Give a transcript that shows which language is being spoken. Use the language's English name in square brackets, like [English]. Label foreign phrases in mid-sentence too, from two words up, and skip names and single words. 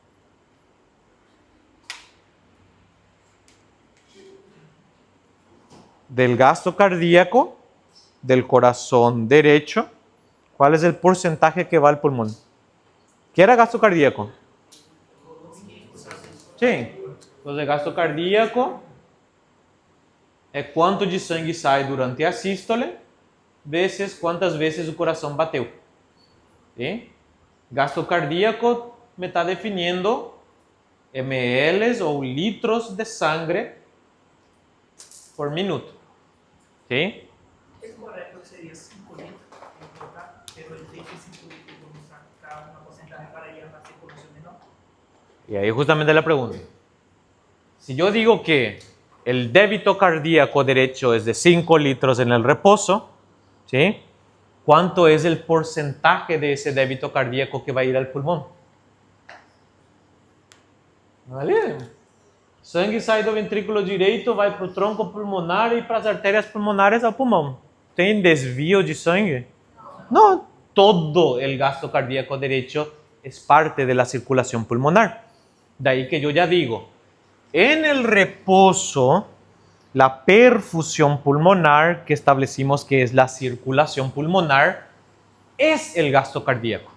[Spanish] Del gasto cardíaco del corazón derecho, ¿cuál es el porcentaje que va al pulmón? ¿Qué era gasto cardíaco? Sí. [Portuguese] Entonces, gasto cardíaco é quanto de sangue sai durante a sístole vezes quantas vezes o coração bateu. [Spanish] ¿Sí? Gasto cardíaco me está definiendo ml ou litros de sangre por minuto. ¿Sí? Es correcto, sería 5 litros en total, pero el déficit político nos saca una porcentaje para ir a una circulación menor. Y ahí justamente la pregunta. Si yo digo que el débito cardíaco derecho es de 5 litros en el reposo, ¿sí? ¿Cuánto es el porcentaje de ese débito cardíaco que va a ir al pulmón? ¿Vale? [Portuguese] Sangue sai do ventrículo direito, vai para o tronco pulmonar e para as artérias pulmonares ao pulmão. Tem desvio de sangue? [Spanish] No, todo el gasto cardíaco derecho es parte de la circulación pulmonar. De ahí que yo ya digo, en el reposo, la perfusión pulmonar, que establecimos que es la circulación pulmonar, es el gasto cardíaco.